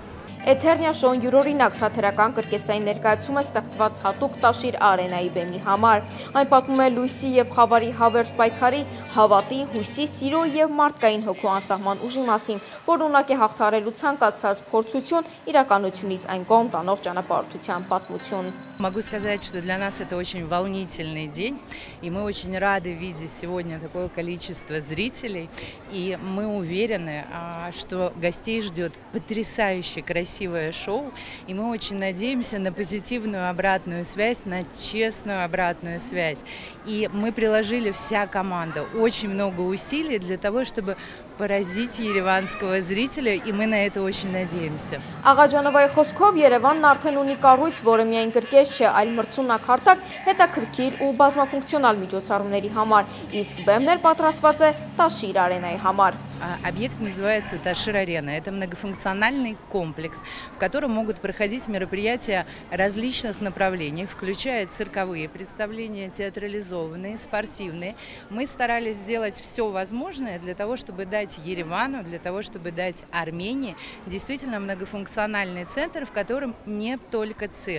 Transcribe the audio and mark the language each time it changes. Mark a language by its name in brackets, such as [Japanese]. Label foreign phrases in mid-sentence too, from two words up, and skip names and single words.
[Armenian] Էթերնիա շոուն յուրօրինակ թատերական կրկեսային ներկայացում է ստեղծված հատուկ Տաշիր Արենայի բեմի համար։ Այն պատմում է լույսի և խավարի հավերժ պայքարի, հավատի, հույսի, սիրո և մարդկային հոգու անսահման ուժի մասին, որ ունակ է հաղթահարելու ցանկացած փորձություն, իրականությունից այն կողմ տանող ճանապարհորդության պատմություն։ [Russian] Могу сказать, что для нас это очень волнительный день, и мы очень рады видеть сегодня такое количество зрителей, и мы уверены, что гостей ждет потрясающе красивое шоу, и мы очень надеемся на позитивную обратную связь, на честную обратную связь. И мы приложили вся команда очень много усилий для того, чтобы поразить երևանского зрителя, и мы на это очень надеемся. [Armenian] Աղաջանովայի խոսքով Երևանն արդեն ունի կառույց, որը միայն կրկես չէ, այլ մրցունակ հարթակ, հետաքրքիր ու բազմաֆունկցիոնալ միջոցառումների համար, իսկ բեմն էլ պատրաստված է Տաշիր Արենայի համար։ [Russian] Объект называется Ташир-Арена. Это многофункциональный комплекс, в котором могут проходить мероприятия различных направлений, включая цирковые представления, театрализованные, спортивные. Мы старались сделать все возможное для того, чтобы дать Еревану, для того, чтобы дать Армении действительно многофункциональный центр, в котором не только цирк.